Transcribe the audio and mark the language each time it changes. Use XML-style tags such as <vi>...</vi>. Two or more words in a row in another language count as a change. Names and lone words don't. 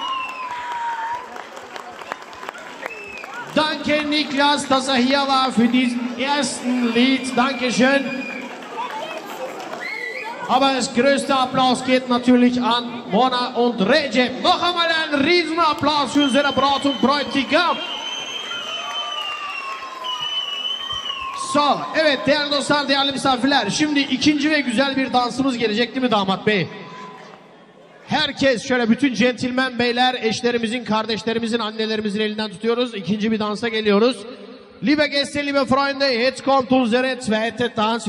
<de>Danke Niklas, dass er hier war für diesen ersten Lied. Dankeschön. Aber das größte Applaus geht natürlich an Mona und Recep. Noch einmal einen riesen Applaus für unsere Braut und Bräutigam. So,</de> <tr>evet değerli dostlar, değerli misafirler. Şimdi ikinci ve güzel bir dansımız gelecek değil mi damat bey? Herkes şöyle, bütün centilmen beyler, eşlerimizin, kardeşlerimizin, annelerimizin elinden tutuyoruz. İkinci bir dansa geliyoruz.</tr> <de>Liebe Gäste, liebe Freunde, jetzt kommt unsere zweite Tanz.</de>